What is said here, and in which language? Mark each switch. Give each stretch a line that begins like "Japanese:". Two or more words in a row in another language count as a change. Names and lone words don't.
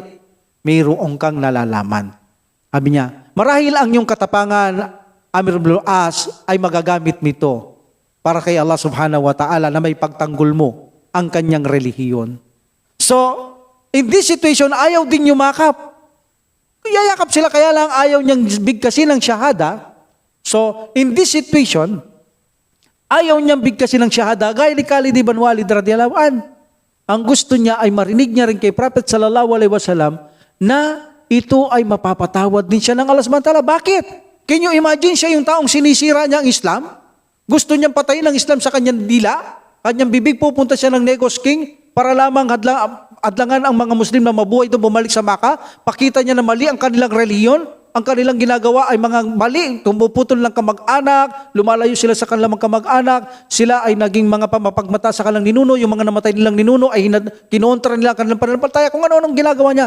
Filipino: Mayroong kang nalalaman. Sabi niya, marahil ang iyong katapangan, Amir ibn al-As, ay magagamit nito para kay Allah
Arabic: سبحانه و تعالى
Filipino: na may pagtanggol mo ang kanyang relihiyon.
English: So, in this situation,
Filipino: ayaw din yumakap. Yayakap sila, kaya lang ayaw niyang bigkasin ng syahada.
English: So, in this situation,
Filipino: ayaw niyang bigkasin ng syahada, gaya ni Khalid ibn Walid
Arabic: رضي الله عن.
Filipino: Ang gusto niya ay marinig niya rin kay Prophet
Arabic: صلى الله عليه وسلم
Filipino: na ito ay mapapatawad din siya ng Allah
Arabic: سبحانه و تعالى.
Filipino: Bakit?
English: Can you imagine
Filipino: siya yung taong sinisira niya ang Islam? Gusto niyang patayin ang Islam sa kanyang dila, kanyang bibig, pupunta siya ng Negos King para lamang adlangan ang mga Muslim na mabuhay doon, bumalik sa Maka, pakita niya na mali ang kanilang reliyon, ang kanilang ginagawa ay mga mali, tumuputol ng kamag-anak, lumalayo sila sa kanilang kamag-anak, sila ay naging mga mapagmata sa kanilang ninuno, yung mga namatay nilang ninuno ay kinontra nila ang kanilang pananampalataya, kung ano-anong ginagawa niya.